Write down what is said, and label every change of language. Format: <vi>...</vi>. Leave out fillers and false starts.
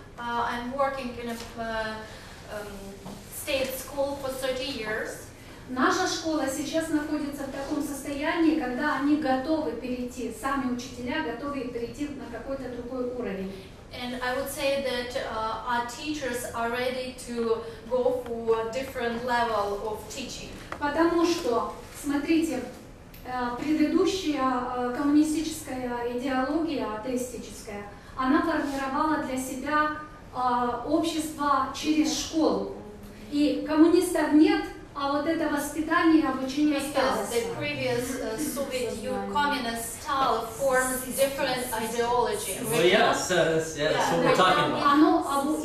<en>I'm working in a state school for 30 years.</en> <ru>Наша школа сейчас находится в таком состоянии, когда они готовы перейти, сами учителя готовы перейти на какой-то другой уровень.</ru> <en>And I would say that our teachers are ready to go for a different level of teaching.</en> <ru>Потому что, смотрите, предыдущая коммунистическая идеология, атеистическая, она формировала для себя общество через школу. И коммунистов нет, а вот это воспитание и обучение осталось.</ru> <en>Because the previous Soviet communist style forms different ideology. Well, yes, that's what we're talking about.</en>